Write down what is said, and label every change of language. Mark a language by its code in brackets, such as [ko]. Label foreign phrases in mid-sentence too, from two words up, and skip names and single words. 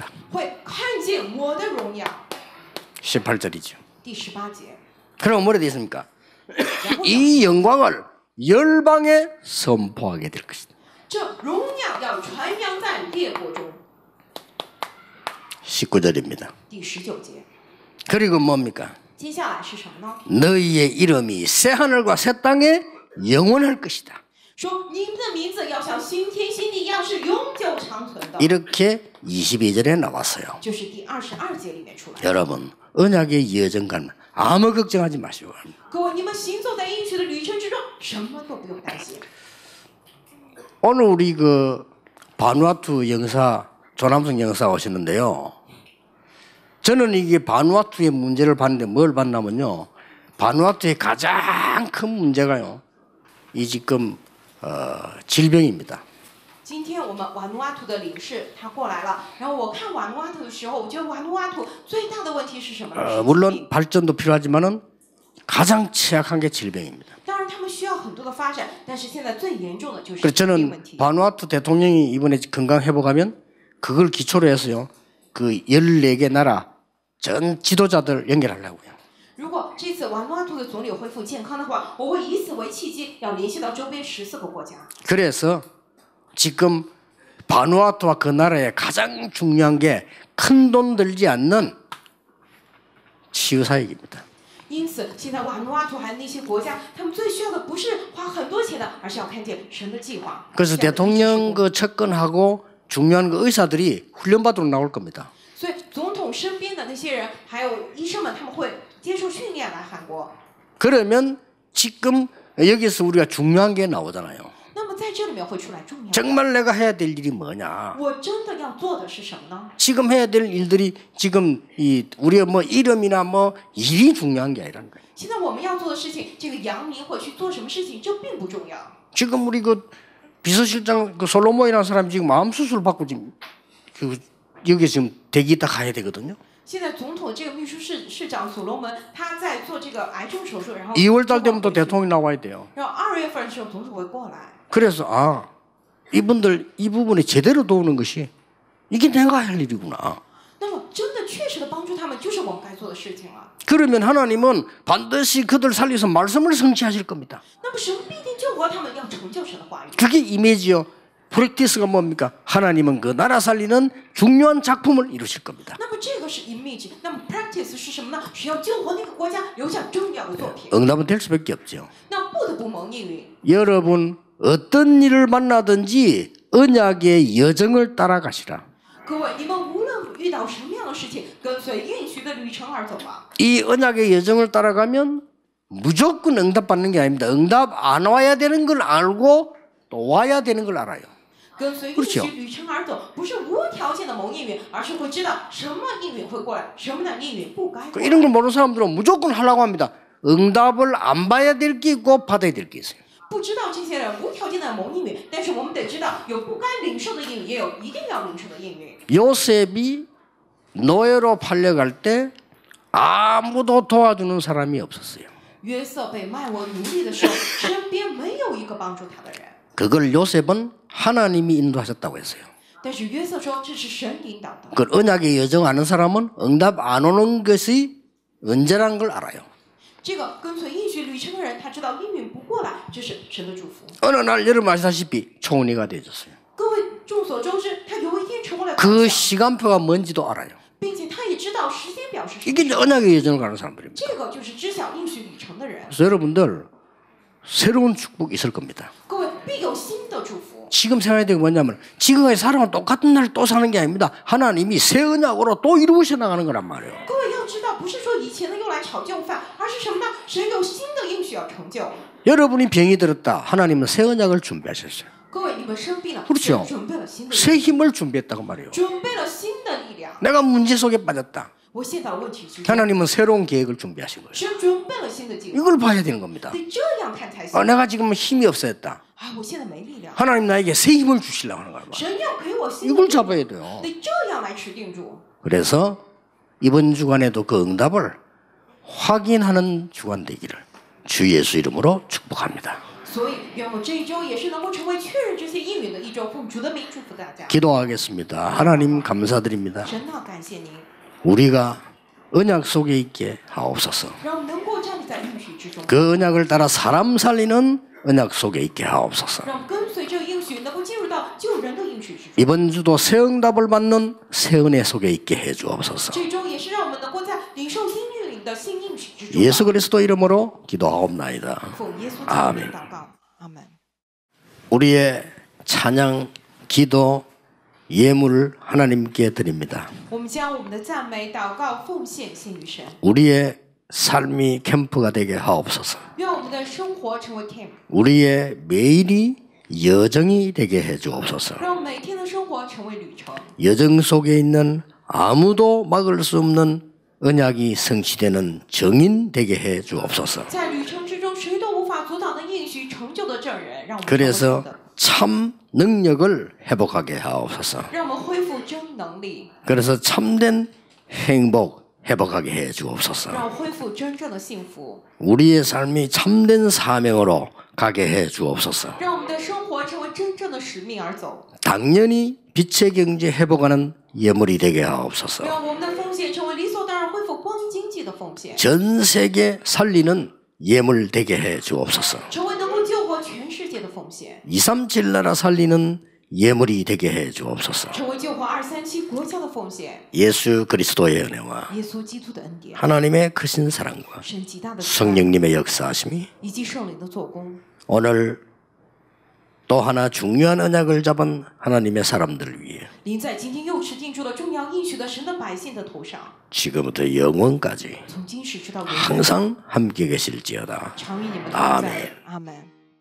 [zh] 会看见我的荣耀。 [ko] 18절이죠. [zh] 第18节， [ko] 그럼 뭐라 되어 있습니까? [zh] 然后呢 [ko] 이 영광을 열방에 선포하게 될 것이다. [zh] 这荣耀要传扬在列国中。 [ko] 19절입니다. [zh] 第19节， [ko] 그리고 뭡니까? [zh] 接下来是什么呢？ [ko] 너희의 이름이 새 하늘과 새 땅에 영원할 것이다. [zh] 说你们的名字要像新天新地一样是永久长存的。 [ko] 이렇게 22절에 나왔어요. [zh] 就是第22节里面出来。 [ko] 여러분 언약의 여정간 아무 걱정하지 마시고 [zh] 各位，你们行走在应许的旅程之中，什么都不用担心。 [ko] 오늘 우리 그 바누아투 영사 조남성 영사 오시는데요. 저는 이게 바누아투의 문제를 봤는데 뭘 봤냐면요. 바누아투의 가장 큰 문제가요. 이 지금 질병입니다. [zh] 今天我们瓦努阿图的领事他过来了，然后我看瓦努阿图的时候，我觉得瓦努阿图最大的问题是什么呢？是疾病 [ko] 물론 발전도 필요하지만은 가장 취약한 게 질병입니다. [zh] 当然他们需要很多的发展，但是现在最严重的就是 [ko] 그래서 [zh] 疾病 [ko] 저는 [zh] 问题。 [ko] 바누아투 대통령이 이번에 건강 회복하면 그걸 기초로 해서요. 그 14개 나라 전 지도자들 연결하려고요. [zh] 如果这次瓦努阿图的总理恢复健康的话，我会以此为契机，要联系到周边14个国家。 [ko] 그래서 지금 바누아투와 그 나라의 가장 중요한 게 큰 돈 들지 않는 치유사역입니다. [zh] 因此，现在瓦努阿图还有那些国家，他们最需要的不是花很多钱的，而是要看见神的计划。 [ko] 그래서 대통령 그 측근하고 중요한 그 의사들이 훈련받으러 나올 겁니다. [zh] 所以，总统身边的那些人，还有医生们，他们会接受训练来韩国。 [ko] 그러면 지금 여기서 우리가 중요한 게 나오잖아요. [zh] 那么在这里面会出来重要的。 [ko] 정말 내가 해야 될 일이 뭐냐? [zh] 我真的要做的是什么呢？ [ko] 지금 해야 될 일들이 지금 이 우리의 뭐 이름이나 뭐 일이 중요한 게 아니라는 거예요. [zh] 现在我们要做的事情，这个扬名或去做什么事情，这并不重要。 [ko] 지금 우리 그 비서실장 그 솔로몬이라는 사람이 지금 마음 수술 받고 지금 그 여기 지금 대기 있다 가야 되거든요. [zh] 现在总统这个秘书市长所罗门，他在做这个癌症手术，然后 [ko] 2월달 되면 또 대통령이 나와야 돼요. [zh] 然后2月份的时候总统会过来。 [ko] 그래서 아 이분들 이 부분에 제대로 도우는 것이 이게 내가 할 일이구나. [zh] 那么真的确实的帮助他们，就是我们该做的事情了。 [ko] 그러면 하나님은 반드시 그들 살려서 말씀을 성취하실 겁니다. [zh] 那么神必定救活他们，要成就神的话语。 [ko] 그게 이미지요. 프랙티스가 뭡니까? 하나님은 그 나라 살리는 중요한 작품을 이루실 겁니다. [zh] 那么这个是 image， 那么 practice 是什么呢？是要救活那个国家，留下重要的作品。 [ko] 응답은 될 수밖에 없죠. [zh] 那不得不蒙应允。 [ko] 여러분 어떤 일을 만나든지 언약의 여정을 따라가시라. [zh] 各位，你们无论遇到什么样的事情，跟随应许的旅程而走吧。 [ko] 이 언약의 여정을 따라가면 무조건 응답받는 게 아닙니다. 응답 안 와야 되는 걸 알고 또 와야 되는 걸 알아요. [zh] 跟随应许旅程而走，不是无条件的蒙应允，而是会知道什么应允会过来，什么的应允不该过来。 [ko] 이런 걸 모르는 사람들은 무조건 하려고 합니다. 응답을 안 봐야 될 게 있고 받아야 될 게 있어요. [zh] 不知道这些人无条件的蒙应允，但是我们得知道，有不该领受的应允，也有一定要领受的应允。 [ko] 요셉이 노예로 팔려갈 때 아무도 도와주는 사람이 없었어요. [zh] 约瑟被卖为奴隶的时候，身边没有一个帮助他的人。 [ko] 그걸 요셉은 하나님이 인도하셨다고 했어요. [zh] 但是约瑟说这是神引导的。 [ko] 그 언약의 여정 아는 사람은 응답 안 오는 것이 언제란 걸 알아요. [zh] 这个跟随应许旅程的人，他知道应允不过来，这是神的祝福。 [ko] 어느 날 여러분 아시다시피 총리가 되셨어요. [zh] 各位众所周知，他有一天成为了 [ko] 그 [zh] 宰相， [ko] 시간표가 뭔지도 알아요. [zh] 并且他也知道时间表是什 [ko] 이게 [zh] 么。 [ko] 이제 언약의 여정을 가는 사람들입니다. [zh] 这个就是知晓应许旅程的人。 [ko] 그래서 여러분들 새로운 축복이 있을 겁니다. [zh] 各位必有新的祝福。 [ko] 지금 생각해야 되는 게 뭐냐면 지금까지 살아온 똑같은 날 또 사는 게 아닙니다. 하나님이 새 언약으로 또 이루어져 나가는 거란 말이에요. [zh] 各位要知道，不是说以前的用来炒旧饭，而是什么呢？神有新的应许要成就。 [ko] 여러분이 병이 들었다. 하나님은 새 언약을 준비하셨어요. [zh] 各位，你们生病了， [ko] 그렇죠 [zh] 神准备了新的， [ko] 새 힘을 준비했다고 말이에요. [zh] 准备了新的力量。 [ko] 내가 문제 속에 빠졌다. [zh] 我陷到了问题之中， [ko] 하나님은 새로운 계획을 준비하신 거예요. [zh] 神准备了新的计划， [ko] 이걸 봐야 되는 겁니다. [zh] 得这样看才行。 [ko] 내가 지금 힘이 없어졌다. [zh] 啊，我现在没力量， [ko] 하나님 나에게 새 힘을 주시려고 하는 거야. [zh] 神要给我新的 [ko] 이걸 [zh] 力量， [ko] 잡아야 돼요. [zh] 得这样来持定住。 [ko] 그래서 이번 주간에도 그 응답을 확인하는 주간 되기를 주 예수 이름으로 축복합니다. [zh] 所以，愿我这一周也是能够成为确认这些应允的一周，奉主的名祝福大家。 [ko] 기도하겠습니다. 하나님 감사드립니다. [zh] 神啊，感谢您， [ko] 우리가 언약 속에 있게 하옵소서. [zh] 让我们能够站立在应许之中， [ko] 그 언약을 따라 사람 살리는 언약 속에 있게 하옵소서. [zh] 让我们跟随这个应许，能够进入到救人的应许之中。 [ko] 이번 주도 새 응답을 받는 새 은혜 속에 있게 해 주옵소서. [zh] 这周也是让我们能够在领受新应允的新应许之中。 [ko] 예수 그리스도 이름으로 기도하옵나이다. [zh] 奉耶稣基督的 [ko] 아멘 [zh] 名祷告，阿门。 [ko] 우리의 찬양, 기도, 예물을 하나님께 드립니다. [zh] 我们将我们的赞美、祷告、奉献献于神， [ko] 우리의 삶이 캠프가 되게 하옵소서. [zh] 愿我们的生活成为 camp， [ko] 우리의 매일이 여정이 되게 해 주옵소서. [zh] 让我们每天的生活成为旅程。 [ko] 여정 속에 있는 아무도 막을 수 없는 언약이 성취되는 정인 되게 해 주옵소서. [zh] 在旅程之中，谁都无法阻挡的应许成就的证人，让我们成为 [ko] 그래서 [zh] 的， [ko] 참 능력을 회복하게 하옵소서. [zh] 让我们恢复真能力， [ko] 그래서 참된 행복 회복하게 해 주옵소서. [zh] 让我恢复真正的幸福， [ko] 우리의 삶이 참된 사명으로 가게 해 주옵소서. [zh] 让我们的生活成为真正的使命而走， [ko] 당연히 빛의 경제 회복하는 예물이 되게 하옵소서. [zh] 让我们的奉献成为理所当然恢复光明经济的奉献， [ko] 전 세계 살리는 예물 되게 해 주옵소서. [zh] 成为能够救活全世界的奉献， [ko] 237 나라 살리는 예물이 되게 해 주옵소서. [zh] 成为救活237国家的奉献。 [ko] 예수 그리스도의 은혜와 [zh] 耶稣基督的恩典， [ko] 하나님의 크신 사랑과 [zh] 神极大的慈爱 [ko] 성령님의 역사하심이 [zh] 以及圣灵的做工， [ko] 오늘 또 하나 중요한 언약을 잡은 하나님의 사람들을 위해 [zh] 临在今天又持定住了重要应许的神的百姓的头上， [ko] 지금부터 영원까지 [zh] 从今时直到永远， [ko] 항상 함께 계실지어다. [zh] 常与你们同 [ko] 아멘 [zh] 在。阿门。